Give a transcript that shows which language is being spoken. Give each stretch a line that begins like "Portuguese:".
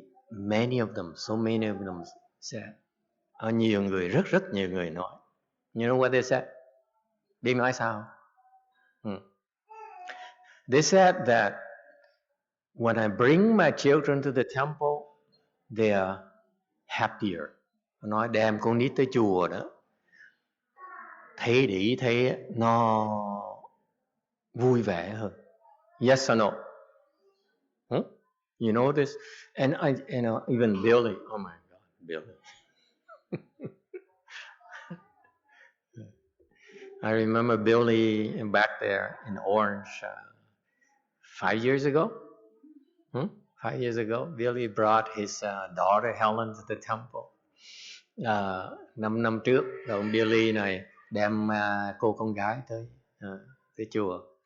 English: Many of them, so many of them said,
Vietnamese: nhiều người, rất nhiều người nói.
English: You know what they said?
Vietnamese: Biết nói sao?
English: They said that when I bring my children to the temple, they are happier.
Vietnamese: Nói đem con nít tới chùa đó, thấy nó vui vẻ hơn.
English: Yes or no? You know this? And even Billy. Oh my God, Billy. I remember Billy back there in Orange 5 years ago. 5 years ago, Billy brought his daughter Helen to the temple.
Vietnamese: 5 năm trước, ông Billy này đem cô con gái tới chùa.